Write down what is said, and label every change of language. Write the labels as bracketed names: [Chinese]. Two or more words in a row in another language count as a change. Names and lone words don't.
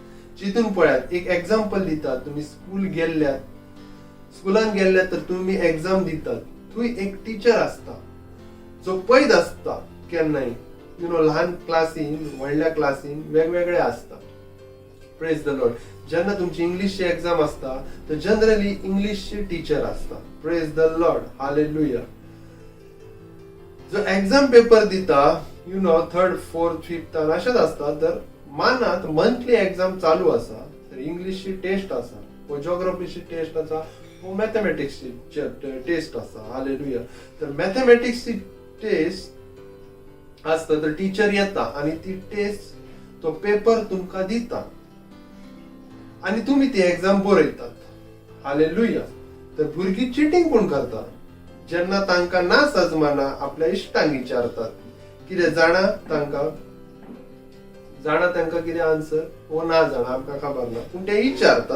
[Konkani] चिंतून पळयात. एक एक्झाम्पल दिता. तुम्ही स्कूल गेल्ल्यात. स्कुलान गेल्ले तर तुम्ही एग्जाम दितात, थंय एक टीचर असता जो पळयत असता केन्नाय ल्हान क्लासीन व्हडल्या क्लासीन वेगवेगळे असता. [English] Praise the Lord. [Konkani] जेन्ना तुमची इंग्लिशची एग्जाम असता तर जनरली इंग्लिशची टीचर असता. [English] Praise the Lord. [Konkani] हालेलुया. जो एग्जाम पेपर दिता [English] third fourth fifth [Konkani] अशेंच असता, तर मानात [English] monthly exam [Konkani] चालू असा तर इंग्लिशची टेस्ट असा व जिओग्राफीची टेस्ट असा व मॅथमॅटिक्सची टेस्ट असा. हालेलुया. तर मॅथमॅटिक्सची टेस्ट असता तर टीचर येता आणि ती टेस्ट तो पेपर तुमका दिता आणि तुम्ही ती एग्जाम बरयतात. हालेलुया. तर भुरगीं चिटिंग कोण करता जेन्ना तांकां ना सजमाना आपल्या इश्टांक विचारतात कितें जाणा तांकां कितें आन्सर वो ना जाणा आमकां खबर ना पूण ते विचारतात.